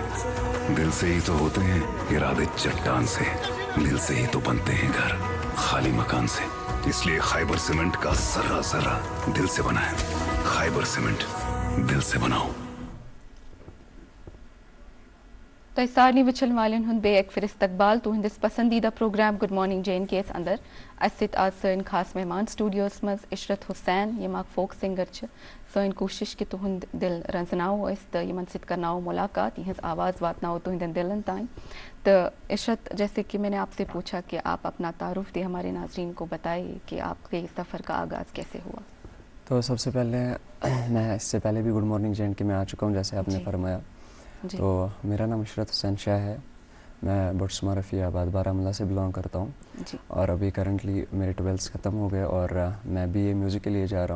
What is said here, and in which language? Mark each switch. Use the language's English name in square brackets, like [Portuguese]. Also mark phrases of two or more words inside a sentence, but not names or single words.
[Urdu] دل سے ہی تو ہوتے ہیں ارادے چٹان سے, دل سے ہی تو بنتے ہیں گھر خالی مکان سے. اس لیے خیبر سیمنٹ کا ذرہ ذرہ دل سے بنا ہے. خیبر سیمنٹ دل سے بناؤ. [Kashmiri] تو سارنی وچھن والن ہند بے ایک پھر استقبال تو ہندس پسندیدہ پروگرام گڈ مارننگ جین کے اندر اسد آج سن خاص مہمان سٹوڈیوس مز عشرت حسین یم اک فوک سنگر سن کوشش کہ تہند دل رنزناو اس تو یمن ست کرناو ملاقات یہز آواز واتناو تہندن دلن تائیں. [Urdu] تو عشرت, جیسے کہ میں نے آپ سے پوچھا کہ آپ اپنا تعارف دیں ہمارے ناظرین کو, بتائیے کہ آپ کے سفر کا آغاز کیسے ہوا. تو سب سے پہلے میں اس سے پہلے بھی گڈ مارننگ جین کے میں آ چکا ہوں جیسے آپ نے فرمایا. تو میرا نام عشرت حسین شاہ ہے, میں بٹسما رفیع آباد بارہمولہ سے بلانگ کرتا ہوں اور ابھی کرنٹلی میرے 12 ختم ہو گئے اور میں بی اے میوزک کے لیے جا رہا ہوں.